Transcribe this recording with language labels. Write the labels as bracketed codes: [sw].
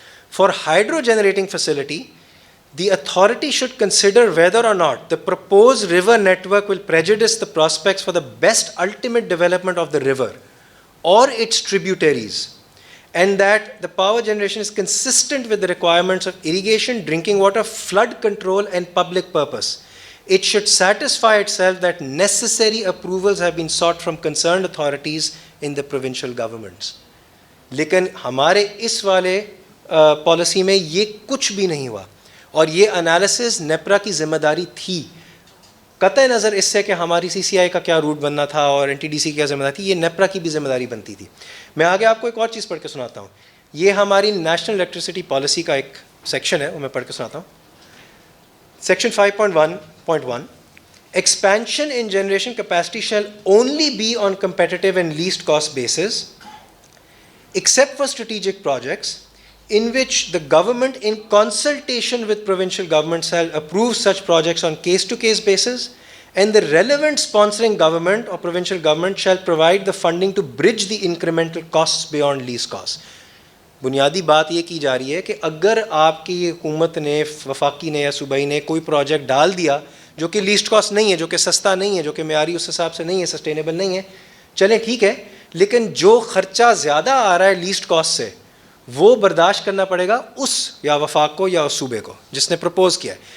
[en] For hydro generating facility, the authority should consider whether or not the proposed river network will prejudice the prospects for the best ultimate development of the river or its tributaries, and that the power generation is consistent with the requirements of irrigation, drinking water, flood control and public purpose. It should satisfy itself that necessary approvals have been sought from concerned authorities in the provincial governments. [ur] لیکن ہمارے اس والے policy میں یہ کچھ بھی نہیں ہوا, اور یہ انالیسز نیپرا کی ذمہ داری تھی, قطع نظر اس سے کہ ہماری CCI کا کیا روٹ بننا تھا اور NTDC کی کیا ذمہ داری تھی, یہ نیپرا کی بھی ذمہ داری بنتی تھی. میں آگے آپ کو ایک اور چیز پڑھ کے سناتا ہوں. یہ ہماری نیشنل الیکٹریسٹی پالیسی کا ایک سیکشن ہے, وہ میں پڑھ کے سناتا ہوں. [en] Section 5.1.1 expansion in generation capacity shall only be on competitive and least cost basis except for strategic projects in which the government in consultation with provincial governments shall approve such projects on case-to-case basis, and the relevant sponsoring government or provincial government shall provide the funding to bridge the incremental costs beyond lease costs. [ur] بنیادی بات یہ کی جا رہی ہے کہ اگر آپ کی حکومت نے, وفاقی نے یا صوبائی نے کوئی پروجیکٹ ڈال دیا جو کہ لیسٹ کاسٹ نہیں ہے, جو کہ سستا نہیں ہے, جو کہ معیاری اس حساب سے نہیں ہے, سسٹینیبل نہیں ہے, چلیں ٹھیک ہے, لیکن جو خرچہ زیادہ آ رہا ہے لیسٹ کاسٹ سے وہ برداشت کرنا پڑے گا اس یا وفاق کو یا اس صوبے کو جس نے پرپوز کیا ہے.